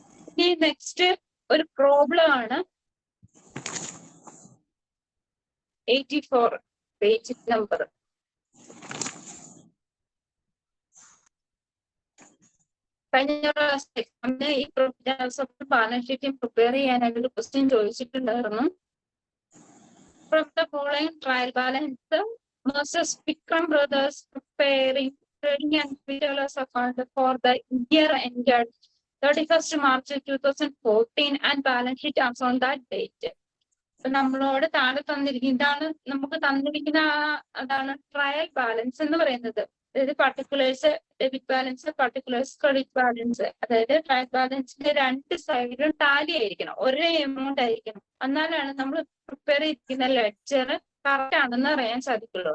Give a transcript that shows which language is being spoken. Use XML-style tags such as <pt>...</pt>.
<ml>ഇനി നെക്സ്റ്റ് ഒരു പ്രോബ്ലം ആണ് 84 പേജ് നമ്പർ. കഴിഞ്ഞ പ്രാവശ്യം ഈ ബാലൻസ് ഷീറ്റ് പ്രിപ്പയർ ചെയ്യാനായിട്ട് ഒരു ക്വസ്റ്റ്യൻ ചോദിച്ചിട്ടുണ്ടായിരുന്നു.</ml> <en>From the following trial balance, Moses Vikram Brothers preparing trading and retailers account for the year ended 31st March 2014 and balance sheet as on that date.</en> <ml>നമ്മളോട് താഴെ തന്നിരിക്കുന്ന ഇതാണ് നമുക്ക് തന്നിരിക്കുന്ന അതാണ് ട്രയൽ ബാലൻസ് എന്ന് പറയുന്നത്. അതായത് particulars debit balance, particulars credit balance. അതായത് ട്രയൽ ബാലൻസിന്റെ രണ്ട് സൈഡിലും ടാലി ആയിരിക്കണം, ഒരേ എമൗണ്ട് ആയിരിക്കണം. എന്നാലാണ് നമ്മൾ പ്രിപ്പയർ ചെയ്തിരിക്കുന്ന ലെഡ്ജർ കറക്റ്റ് ആണെന്ന് അറിയാൻ സാധിക്കുള്ളൂ.</ml>